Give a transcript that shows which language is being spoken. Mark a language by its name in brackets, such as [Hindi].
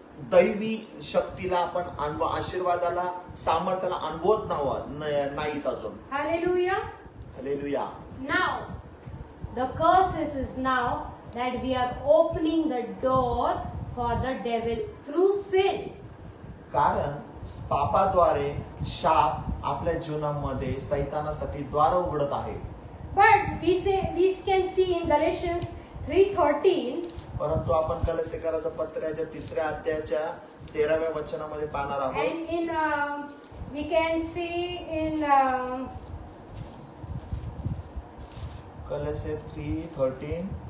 [Marathi] दैवी शक्तीला आपण आशीर्वादाला सामर्थ्याला अनुभवत नाहीत अजून. [English] Hallelujah. [Marathi] Hallelujah. [English] Now, the curses is now that we are opening the door for the devil through sin. [Marathi] कारण पापाद्वारे शाप आपल्या जीवनामध्ये सैतानासाठी द्वार उघडत आहे. [English] But we can see in Galatians 3:13. [Marathi] परंतु आपण कलसीकराचं पत्र याच्या 3ऱ्या अध्यायाच्या 13व्या वचनामध्ये पाहणार आहोत. [English] And in we can see in [Marathi] Kalse 3:13.